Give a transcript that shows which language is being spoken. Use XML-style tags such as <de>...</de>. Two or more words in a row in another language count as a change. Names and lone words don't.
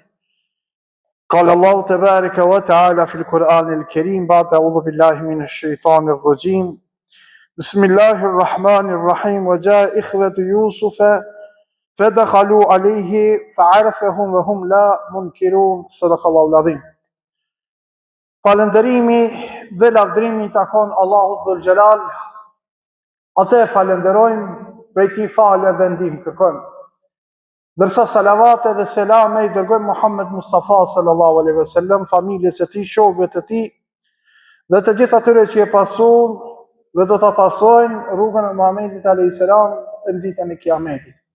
<ar>قال الله تبارك وتعالى في القرآن الكريم بعد أعوذ بالله من الشيطان الرجيم بسم الله الرحمن الرحيم وجاء إخوة يوسف فدخلوا عليه فعرفهم وهم لا منكرون صدق الله العظيم.</ar> <sq>Falënderimi dhe lavdrimi i takon Allahut</sq> <ar>ذو الجلال,</ar> <sq>atë falenderojmë, prej tij falë dhe ndihmë kërkojmë. Dërsa salavate dhe selame i dërgojmë Muhammed Mustafa</sq> <ar>صلى الله عليه وسلم,</ar> <sq>familjes e tij, shokëve të tij dhe të gjithë atyre që e pasuan dhe do ta pasojnë rrugën e Muhamedit</sq> <ar>عليه السلام</ar> <sq>në ditën e Kiametit.</sq>